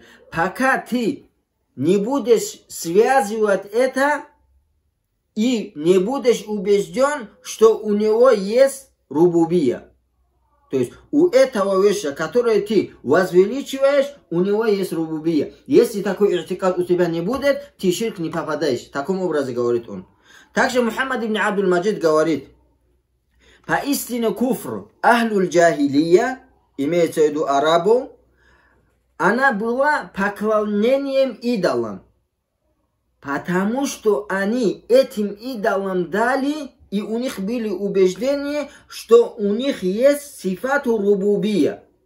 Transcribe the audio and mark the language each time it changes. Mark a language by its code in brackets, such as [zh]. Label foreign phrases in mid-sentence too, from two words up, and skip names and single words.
[ru] Пока ты не будешь связывать это и не будешь убежден, что у него есть рубубия. То есть у этого вещи, которую ты возвеличиваешь, у него есть рубубия. Если такой иртикад у тебя не будет, ты в ширк не попадаешь. В таком образе говорит он. Также Мухаммад ибн Абдул-Маджид говорит, поистине [ar] كفر أهل الجاهلية, [ru] имеется в виду арабу, она была поклонением идолам. Потому что они этим идолам дали, и у них были убеждения, что у них есть [ar] صفات الربوبية.